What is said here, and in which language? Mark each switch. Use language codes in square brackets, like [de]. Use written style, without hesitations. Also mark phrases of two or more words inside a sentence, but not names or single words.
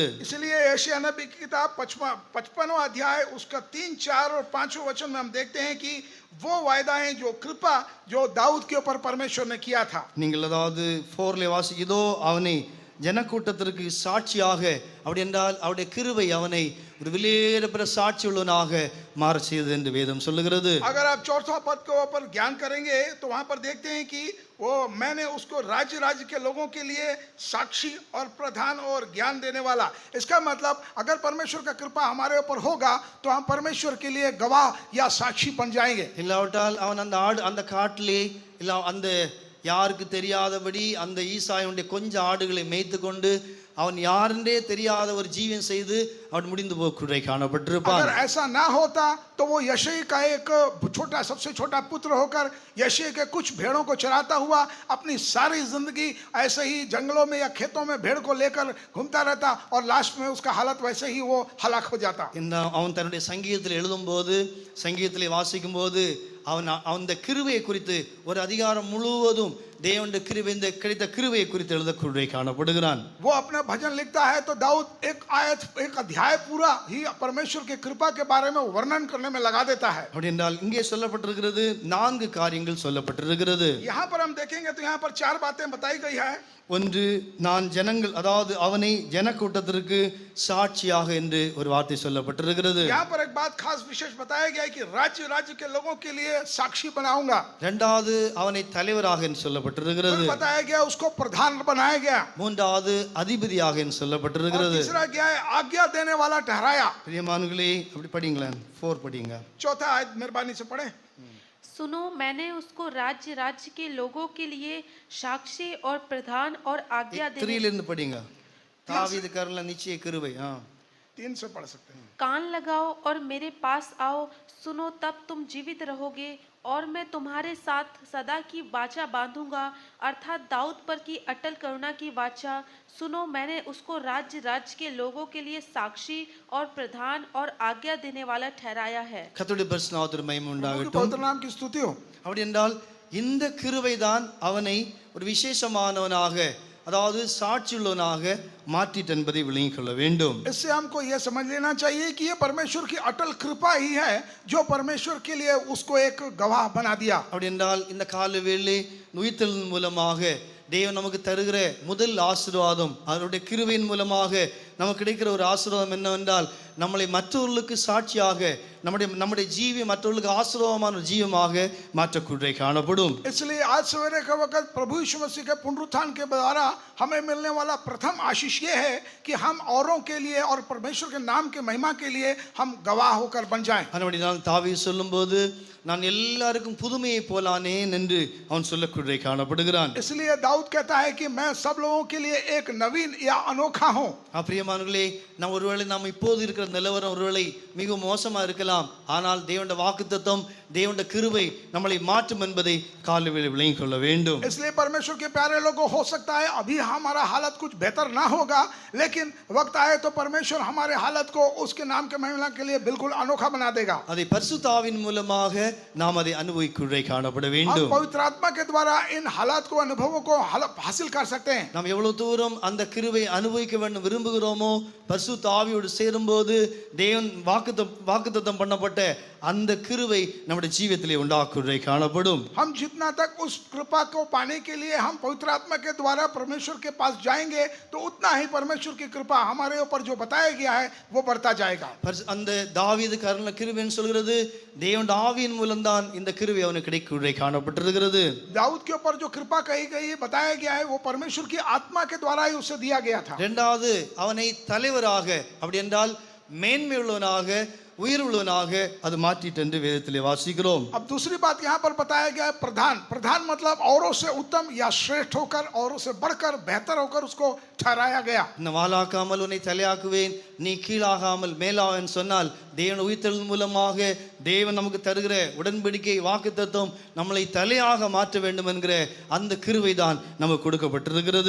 [hi] इसलिए यशायाह नबी की किताब 55वां अध्याय उसका 3, 4 और 5 वचन में हम देखते हैं कि वो वायदाएं जो कृपा जो दाऊद के ऊपर परमेश्वर ने किया था. [ta] நீங்கள் அதாவது 4 வாசிக்கிறதோ அவனை ஜனக்கூட்டத்திற்கு சாட்சியாக, அப்படி என்றால் அவருடைய கிருபை அவனை ஒரு விலையேறப்பெற்ற சாட்சி உள்ளவனாக மாற செய்தது என்று வேதம் சொல்லுகிறது. [hi] अगर आप 4वां पद के ऊपर ज्ञान करेंगे तो वहां पर देखते हैं कि वो मैंने उसको राज्य के लोगों के लिए साक्षी और प्रधान और ज्ञान देने वाला. इसका मतलब अगर परमेश्वर का कृपा हमारे ऊपर होगा तो हम परमेश्वर के लिए गवाह या साक्षी बन जाएंगे. [ta] இல்லாவிட்டால் அவன் அந்த காட்டிலே இல்ல அந்த யாருக்கு தெரியாதபடி அந்த ஈசாயுடைய கொஞ்சம் ஆடுகளை மேய்த்து கொண்டு அவன் யாருன்றே தெரியாத ஒரு ஜீவன் செய்து அவன் முடிந்து போக்குறை காணப்பட்டிருப்பான். [hi] अगर ऐसा ना होता तो वो यशय का एक सबसे छोटा पुत्र होकर यशय के कुछ भेड़ों को चराता हुआ अपनी सारी जिंदगी ऐसे ही जंगलों में या खेतों में भेड़ को लेकर घूमता रहता और लास्ट में उसका हालत वैसे ही वो हलाक हो जाता. [ta] அவன் தன்னுடைய சங்கீதத்தில் எழுதும்போது சங்கீதத்திலே வாசிக்கும் போது அவன் அந்த கிருபையை குறித்து ஒரு அதிகாரம் முழுவதும் தேவனுடைய கிருபை இந்த கிடைத்த கிருபையை குறித்து எழுதக்கூடிய காணப்படுகிறான். [hi] वो अपना भजन लिखता है तो दाऊद एक अध्याय पूरा ही परमेश्वर की कृपा के बारे में वर्णन करने में लगा देता है. [ta] அப்படி என்றால் இங்கே சொல்லப்பட்டிருக்கிறது 4 காரியங்கள் சொல்லப்பட்டிருக்கிறது. [hi] यहाँ पर हम देखेंगे तो यहाँ पर 4 बातें बताई गई है. [ta] ஒன்று, நான் ஜனங்கள் அதாவது அவனை ஜனக்கூட்டத்திற்கு சாட்சியாக என்று ஒரு வார்த்தை சொல்லப்பட்டிருக்கிறது. [hi] यहाँ पर एक बात खास विशेष बताया गया है कि राज्य के लोगों के लिए साक्षी बनाऊंगा. [ta] இரண்டாவது, அவனை தலைவராக என்று சொல்லப்பட்டிருக்கிறது. [hi] बताया गया उसको प्रधान बनाया गया. [ta] மூன்றாவது, அதிபதியாக என்று சொல்லப்பட்டிருக்கிறது. [hi] तीसरा क्या है, आज्ञा देने वाला ठहराया. [ta] பிரியமானவர்களே, அப்படி படிங்களேன், 4 படிங்க. [hi] चौथा आयत मेहरबानी से पढ़े. सुनो, मैंने उसको राज्य के लोगों के लिए साक्षी और प्रधान और आज्ञा 3 देने. [ta] இருந்து படிங்க. தாவீதுக்காரன்ல நிச்சய கிருபை. [hi] 3 से पढ़ सकते हैं. कान लगाओ और मेरे पास आओ, सुनो तब तुम जीवित रहोगे और मैं तुम्हारे साथ सदा की वाचा बांधूंगा, अर्थात दाऊद पर की अटल करुणा की वाचा. सुनो, मैंने उसको राज्य के लोगों के लिए साक्षी और प्रधान और आज्ञा देने वाला ठहराया है. [ta] கர்த்தருடைய பரிசுத்த நாமத்திற்கு மகிமை [hi] उनके [ta] உண்டாகட்டும். [hi] पवित्र नाम की स्तुति हो. [ta] அப்படி என்றால் இந்த கிருபை தான் அவனை ஒரு விசேஷமானவனாக அதாவது சாட்சியுள்ளவனாக மாற்றிட்டு என்பதை விளங்கிக் கொள்ள வேண்டும். [hi] इससे हमको यह समझ लेना चाहिए कि ये परमेश्वर की अटल कृपा ही है जो परमेश्वर के लिए उसको एक गवाह बना दिया. [ta] அப்படி என்றால் இந்த கால வேளை உயிர்த்தெழுதலின் மூலமாக தேவன் நமக்கு தருகிற முதல் ஆசீர்வாதம் அவருடைய கிருபையின் மூலமாக நமக்கு கிடைக்கிற ஒரு ஆசீர்வாதம் என்னவென்றால் நம்மளை மற்றவர்களுக்கு சாட்சியாக நம்முடைய ஜீவி மற்றவர்களுக்கு ஆசீர்வாதமான ஒரு ஜீவமாக மாற்றக்கூடிய காணப்படும். [hi] इसलिए आज सवेरे के वक्त प्रभु यीशु मसीह के पुनरुत्थान के द्वारा हमें मिलने वाला प्रथम आशीष ये है कि हम औरों के लिए और परमेश्वर के नाम के महिमा के लिए हम गवाह होकर बन जाएं. [ta] அதனால தாவீது சொல்லும்போது நான் எல்லாருக்கும் புதுமையை போலானேன் என்று அவன் சொல்லக்கூடிய காணப்படுகிறான். [hi] इसलिए दाऊद कहता है कि मैं सब लोगों के लिए एक नवीन या अनोखा हूं. [ta] பிரியமானவர்களே, நாம் ஒருவேளை நாம் இப்போது இருக்கிற நிலவரம் ஒருவேளை மிக மோசமா இருக்கலாம். ஆனால் தேவனுடைய வாக்குத்தத்தம் தேவனுடைய கிருபை நம்மளை மாற்றும் என்பதை காலையில் விளங்கிக் கொள்ள வேண்டும். [hi] इसलिए परमेश्वर के प्यारे लोगों, हो सकता है अभी हमारा हालत कुछ बेहतर ना होगा, लेकिन वक्त आए तो परमेश्वर हमारे हालत को उसके नाम के महिमा के लिए बिल्कुल अनोखा बना देगा. [ta] அதை பரிசுத்த ஆவியின் மூலமாக நாம் அதை அனுபவிக்குள்ளே காணப்பட [hi] हम [ta] வேண்டும். [hi] पवित्र आत्मा के द्वारा इन हालात को, अनुभवों को हासिल कर सकते हैं. [ta] நாம் எவ்வளவு தூரம் அந்த கிருபை அனுபவிக்க வேண்டும் விரும்புகிறோமோ, பரிசுத்த ஆவியோடு சேரும்போது தேவன் வாக்குத்தத்தம் பண்ணப்பட்ட அந்த கிருபை நம்முடைய ஜீவியத்திலே உண்டாக்குள்ளே காணப்படும். [hi] हम जितना तक उस कृपा को पाने के लिए हम पवित्र आत्मा के द्वारा परमेश्वर के पास जाएंगे, तो उतना ही परमेश्वर की कृपा हमारे ऊपर जो बताया गया है वो बढ़ता जाएगा. [ta] அந்த தாவீது கருணை கிருபைன்னு சொல்கிறது தேவனுடைய ஆவியின் மூலம்தான் இந்த கிருபை அவனுக்கு கிடைக்குள்ளே காணப்பட்டிருக்கிறது. [hi] दाऊद के ऊपर जो कृपा कही गई, बताया गया है, वो परमेश्वर की आत्मा के द्वारा ही उसे दिया गया था. [ta] இரண்டாவது அவனை தலைவராக, அப்படி என்றால் மேன்மையுள்ளவனாக உயர்வுள்ளவனாக அது மாற்றிட்டு என்று வேதத்திலே வாசிக்கிறோம். [hi] अब दूसरी बात यहाँ पर बताया गया है प्रधान मतलब औरों से उत्तम या श्रेष्ठ होकर, औरों से बढ़कर, बेहतर होकर उसको ठहराया गया. [ta] இந்த வாளாக்காமல் உன்னை தலையாக்குவேன், நீ கீழாகாமல் மேலாவன் சொன்னால் தேவன் உயிர்த்தெழுதல் மூலமாக தேவன் நமக்கு தருகிற உடன்படிக்கை வாக்குத்தத்தம் நம்மளை தலையாக மாற்ற வேண்டும் என்கிற அந்த கிருபை தான் நமக்கு கொடுக்கப்பட்டிருக்கிறது.